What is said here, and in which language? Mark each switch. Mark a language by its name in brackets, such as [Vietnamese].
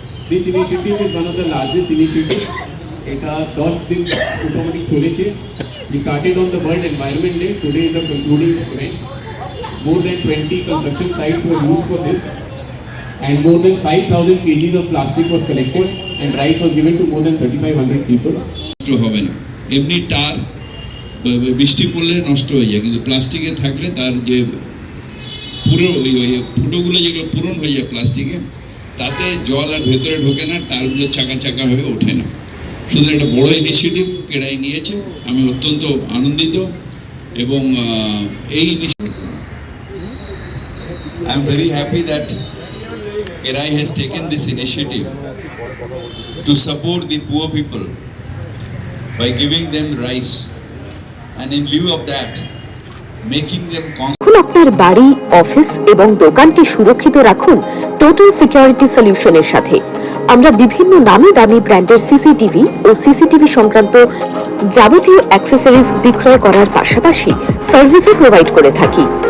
[English] This initiative is one of the largest initiatives. [Bangla] এটা 10 দিন মোটামুটি চলেছে। [English] We started on the World Environment Day. Today is the concluding event. More than 20 construction sites were used for this, and more than 5,000 kgs of plastic was collected, and rice was given to more than 3,500 people. [Bangla] নষ্ট হবে না, এমনি টার বৃষ্টি পড়লে নষ্ট হয়ে যায়, কিন্তু প্লাস্টিকে থাকলে তার যে পুরো ফুটোগুলো যেগুলো পূরণ হয়ে যায় প্লাস্টিকে, তাতে জল আর ভেতরে ঢোকে না, টারগুলো চাকা চাকা হয়ে ওঠে না। শুধু একটা বড় ইনিশিয়েটিভ কেরাই নিয়েছে, আমি অত্যন্ত আনন্দিত। এবং এই [English] I am very happy that Kerai has taken this initiative to support the poor people by giving them rice, and in lieu of that making them [Bangla] এখন আপনার বাড়ি, অফিস এবং দোকানকে সুরক্ষিত রাখুন টোটাল সিকিউরিটি সলিউশনের সাথে। আমরা বিভিন্ন নামি দামি ব্র্যান্ডের সিসিটিভি ও সিসিটিভি সংক্রান্ত যাবতীয় অ্যাক্সেসরিজ বিক্রয় করার পাশাপাশি সার্ভিসও প্রোভাইড করে থাকি।